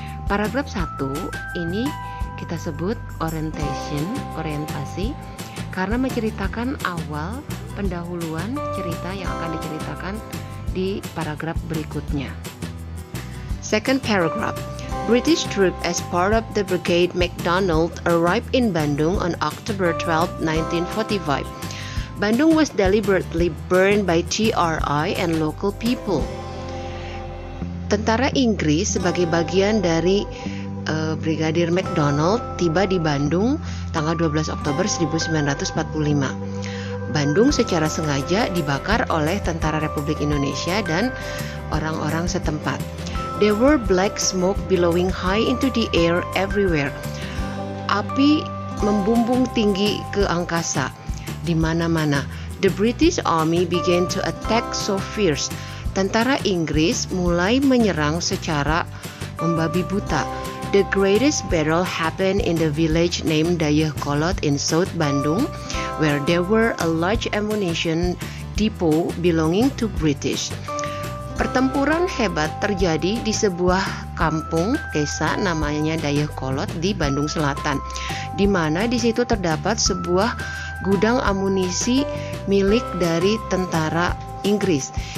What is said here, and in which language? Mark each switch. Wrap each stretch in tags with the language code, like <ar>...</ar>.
<id>Paragraf 1 ini kita sebut orientasi, karena menceritakan awal pendahuluan cerita yang akan diceritakan di paragraf berikutnya.</id> <en>Second paragraph, British troops as part of the Brigade MacDonald arrived in Bandung on October 12, 1945. Bandung was deliberately burned by TRI and local people.</en> <id>Tentara Inggris sebagai bagian dari Brigadir MacDonald tiba di Bandung tanggal 12 Oktober 1945. Bandung secara sengaja dibakar oleh tentara Republik Indonesia dan orang-orang setempat.</id> <en>There were black smoke billowing high into the air everywhere.</en> <id>Api membumbung tinggi ke angkasa di mana-mana.</id> <en>The British Army began to attack so fierce.</en> <id>Tentara Inggris mulai menyerang secara membabi buta.</id> <en>The greatest battle happened in the village named Dayakolot in South Bandung, where there were a large ammunition depot belonging to British.</en> <id>Pertempuran hebat terjadi di sebuah kampung desa namanya Dayakolot di Bandung Selatan, di mana di situ terdapat sebuah gudang amunisi milik dari tentara Inggris.</id>